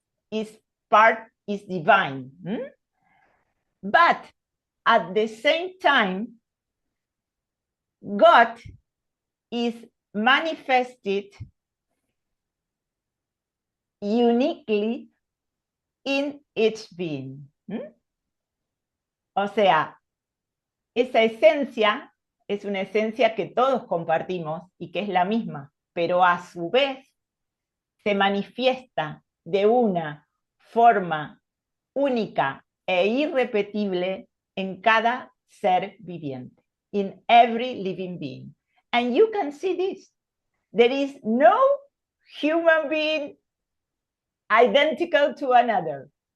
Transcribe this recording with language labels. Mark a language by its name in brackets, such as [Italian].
[English] Is divine. But at the same time, God is manifested uniquely in its being. [Spanish] O sea, esa esencia es una esencia que todos compartimos y que es la misma, pero a su vez se manifiesta de una forma única e irrepetible en cada ser viviente, [English] in every living being. And you can see this. There is no human being identical to another.